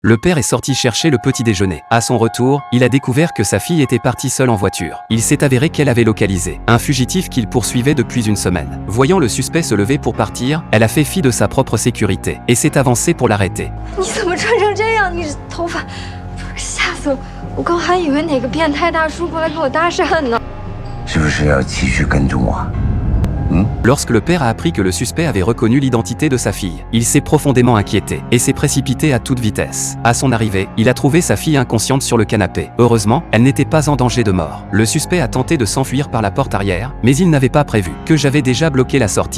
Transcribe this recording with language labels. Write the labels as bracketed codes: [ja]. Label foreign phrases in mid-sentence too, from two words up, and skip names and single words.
[fr] Le père est sorti chercher le petit déjeuner. À son retour, il a découvert que sa fille était partie seule en voiture. Il s'est avéré qu'elle avait localisé un fugitif qu'il poursuivait depuis une semaine. Voyant le suspect se lever pour partir, elle a fait fi de sa propre sécurité et s'est avancée pour l'arrêter. [zh] 你怎么穿成这样？你头发，吓死我！我刚还以为哪个变态大叔过来跟我搭讪呢。是不是要继续跟踪我？ [fr] Lorsque le père a appris que le suspect avait reconnu l'identité de sa fille, il s'est profondément inquiété et s'est précipité à toute vitesse. À son arrivée, il a trouvé sa fille inconsciente sur le canapé. Heureusement, elle n'était pas en danger de mort. Le suspect a tenté de s'enfuir par la porte arrière, mais il n'avait pas prévu que j'avais déjà bloqué la sortie.